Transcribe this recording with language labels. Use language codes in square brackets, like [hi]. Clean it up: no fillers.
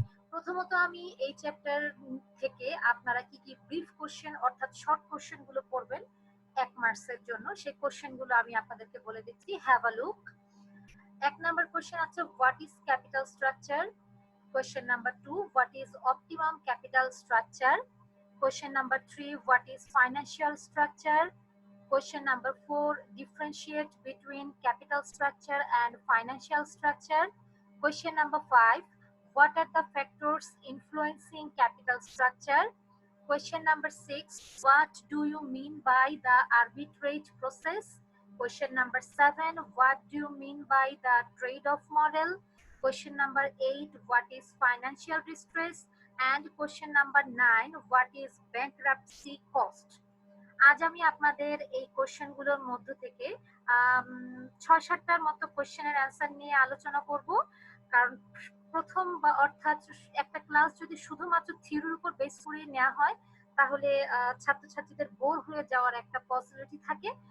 [bn] প্রথমত আমি এই চ্যাপ্টার থেকে আপনারা কি কি ব্রিফ কোশ্চেন অর্থাৎ শর্ট কোশ্চেন গুলো পড়বেন 1 মার্কসের জন্য, সেই কোশ্চেন গুলো আমি আপনাদেরকে বলে দিচ্ছি। [en] Have a look. [bn] 1 number question আছে, [en] What is capital structure? Question number 2, what is optimum capital structure? Question number 3, what is financial structure? Question number 4, differentiate between capital structure and financial structure. Question number 5, what are the factors influencing capital structure? Question number 6, what do you mean by the arbitrage process? Question number 7, what do you mean by the trade-off model? Question number 8, what is financial distress? And question number 9, what is bankruptcy cost? [bn] আজ আমি আপনাদের এই কোশ্চেনগুলোর মধ্য থেকে ৬-৭টার মতো কোশ্চেনের answer নিয়ে আলোচনা করব। কারণ প্রথম বা অর্থাৎ একটা ক্লাস যদি শুধুমাত্র থিওরির উপর বেস করে নেওয়া হয় তাহলে ছাত্রছাত্রীদের বোর হয়ে যাওয়ার একটা পসিবিলিটি থাকে।